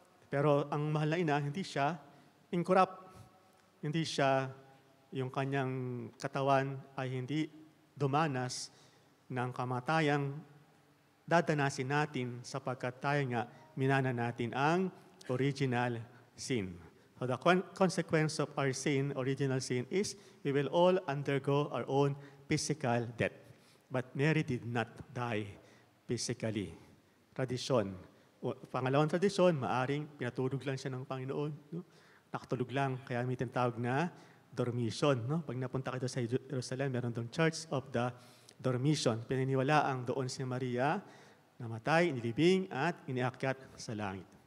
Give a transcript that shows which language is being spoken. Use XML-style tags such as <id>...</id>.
<tl>Pero ang mahal na ina, hindi siya incorrupt. Hindi siya, yung kanyang katawan ay hindi dumanas ng kamatayang dadanasin natin sapagkat tayo nga minana natin ang original sin.</tl> <en>So the consequence of our sin, original sin, is we will all undergo our own physical death. But Mary did not die physically.</en> <tl>Tradisyon. Pangalawang tradisyon, maaring pinatulog lang siya ng Panginoon. No? Nakatulog lang, kaya may tinatawag na dormition. No? Pag napunta kayo sa Jerusalem, meron doon Church of the Dormition. Pininiwala ang doon si Maria, namatay, inilibing, at iniakyat sa langit.</tl>